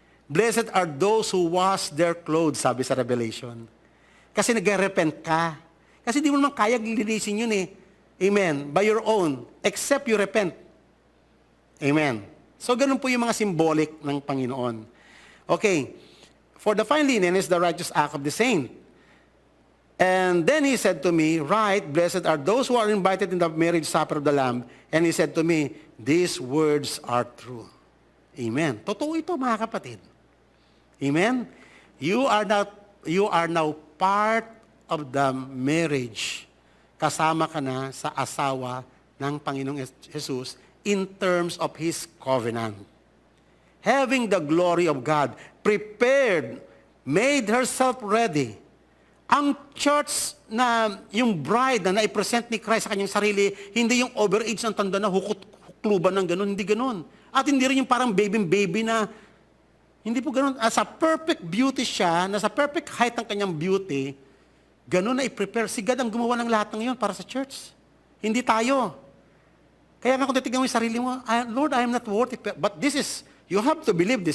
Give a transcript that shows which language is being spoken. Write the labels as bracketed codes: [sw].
[en] Blessed are those who wash their clothes, [tl] sabi sa [en] Revelation. [tl] Kasi nag-repent ka. Kasi di mo naman kaya linisin yun eh. Amen. [en] By your own, except you repent. Amen. [tl] So, ganun po yung mga symbolic ng Panginoon. Okay. [en] For the fine linen is the righteous act of the saint. And then he said to me, right, blessed are those who are invited in the marriage supper of the Lamb. And he said to me, these words are true. Amen. [tl] Totoo ito, mga kapatid. [en] Amen. You are now part of the marriage. [tl] Kasama ka na sa asawa ng Panginoong Jesus [en] in terms of His covenant. Having the glory of God, prepared, made herself ready. [tl] Ang church na yung bride na naipresent ni Christ sa kanyang sarili, hindi yung overage ng tanda na hukluban ng ganun, hindi ganun. At hindi rin yung parang baby na, hindi po ganun. Sa perfect beauty siya, nasa perfect height ng kanyang beauty, ganun na i-prepare. Si God ang gumawa ng lahat ng yun para sa church. Hindi tayo. Kaya nga kung titignan mo yung sarili mo, [en] Lord, I am not worthy. But this is, you have to believe this.